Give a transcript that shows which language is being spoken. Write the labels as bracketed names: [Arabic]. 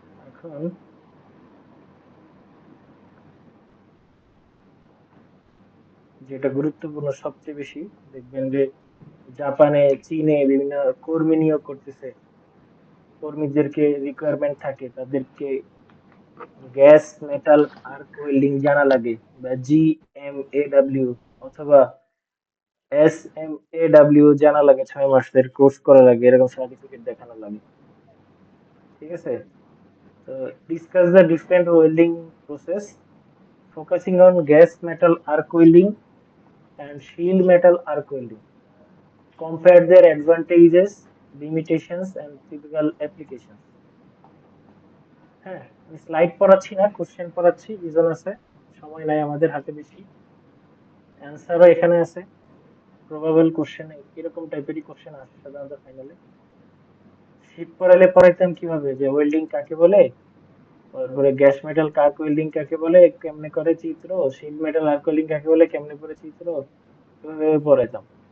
[Bangla] এখন যেটা গুরুত্বপূর্ণ সবচেয়ে বেশি, দেখবেন যে জাপানে চীনে বিভিন্ন কর্মী নিয়োগ করতেছে, কর্মীদেরকে রিকোয়ারমেন্ট থাকে তাদেরকে গ্যাস মেটাল আর্ক ওয়েল্ডিং জানা লাগে, বা GMAW অথবা SMAW জানা লাগে, 6 মাসের কোর্স করা লাগে, এরকম সার্টিফিকেট দেখানো লাগে। ঠিক আছে? [English] তো discuss the different welding process focusing on gas metal arc welding and shield metal arc welding. Compare their advantages, limitations, and typical applications. [Bangla] হ্যাঁ, আমি স্লাইড পড়াচ্ছি না, কোশ্চেন পড়াচ্ছি, রিজন আছে, সময় নাই আমাদের হাতে বেশি। অ্যান্সারও এখানে আছে। প্রবাবল কোশ্চেন এরকম টাইপেরই কোশ্চেন আসে সাধারণত ফাইনালে। শীট পড়াইলে পড়াইতাম কিভাবে, যে ওয়েল্ডিং কাকে বলে, তারপরে গ্যাস মেটাল আর্ক ওয়েল্ডিং কাকে বলে, কেমনে করে চিত্র, শিল্ড মেটাল আর্ক ওয়েল্ডিং কাকে বলে, কেমনে করে চিত্র, এভাবে পড়াইতাম।